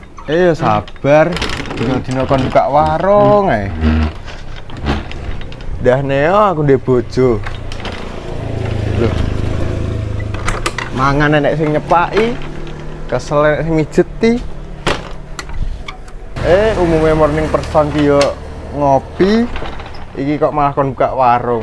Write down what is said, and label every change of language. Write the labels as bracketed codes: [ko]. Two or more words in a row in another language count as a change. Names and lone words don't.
[jv] Sabar, dino-dino kon buka warung ae. Dah neo aku ndek bojo. Loh. Mangan nek sing nyepaki, kesel nek sing mijeti. Umumnya [en] morning person [jv] ki yo ngopi, iki kok malah kon buka warung.